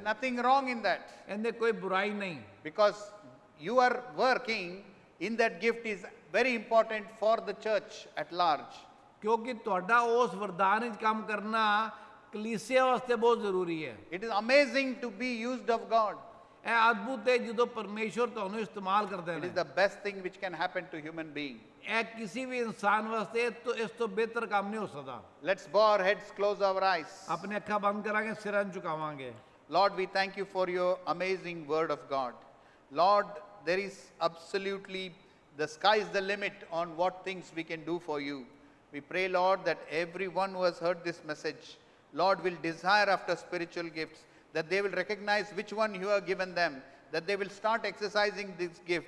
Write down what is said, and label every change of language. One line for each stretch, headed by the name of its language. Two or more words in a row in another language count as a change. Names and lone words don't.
English: There is nothing wrong in that.
Punjabi: ਇਹਦੇ ਕੋਈ ਬੁਰਾਈ ਨਹੀਂ।
English: Because you are working in that gift is very important for the church at large.
Punjabi: ਕਿਉਂਕਿ ਤੁਹਾਡਾ ਉਸ ਵਰਦਾਨ ਵਿੱਚ ਕੰਮ ਕਰਨਾ ਕਲੀਸਿਆ ਵਾਸਤੇ ਬਹੁਤ ਜ਼ਰੂਰੀ ਹੈ।
English: It is amazing to be used of God.
Punjabi: ਇਹ ਅਦਭੁਤ ਹੈ ਜਦੋਂ ਪਰਮੇਸ਼ਰ ਤੁਹਾਨੂੰ ਇਸਤੇਮਾਲ ਕਰਦੇ
English: It
Punjabi: ਨੇ।
English: is the best thing which can happen to human being.
Punjabi: ਇਹ ਕਿਸੇ ਵੀ ਇਨਸਾਨ ਵਾਸਤੇ ਇਸ ਤੋਂ ਬਿਹਤਰ ਕੰਮ ਨਹੀਂ ਹੋ ਸਕਦਾ।
English: Let's bow our heads, close our eyes.
Punjabi: ਆਪਣੇ ਅੱਖਾਂ ਬੰਦ ਕਰਾਂਗੇ, ਸਿਰਾਂ ਨੂੰ ਝੁਕਾਵਾਂਗੇ।
English: Lord, we thank you for your amazing word of God. Lord, there is absolutely, the sky is the limit on what things we can do for you. We pray, Lord, that everyone who has heard this message, Lord, will desire after spiritual gifts, that they will recognize which one you have given them, that they will start exercising this gift.